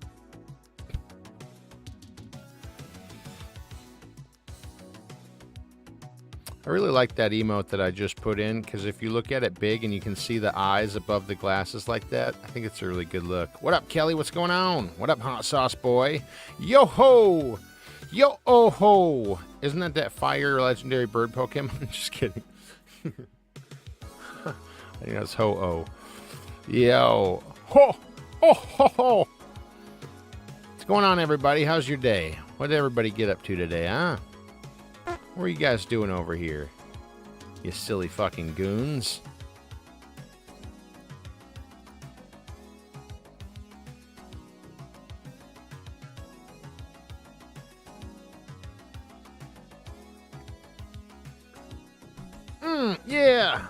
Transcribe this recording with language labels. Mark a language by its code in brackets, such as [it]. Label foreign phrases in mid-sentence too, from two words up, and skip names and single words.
[en] I really like that emote that I just put in, because if you look at it big and you can see the eyes above the glasses like that, I think it's a really good look. What up, Kelly? What's going on? What up, Hot Sauce Boy? Yo-ho! Yo-oh-ho! Isn't that fire legendary bird Pokemon? Just kidding. I think that's Ho-Oh. Yo. Ho! Ho! Ho! Ho! What's going on, everybody? How's your day? What did everybody get up to today, huh? What are you guys doing over here? You silly fucking goons. Yeah.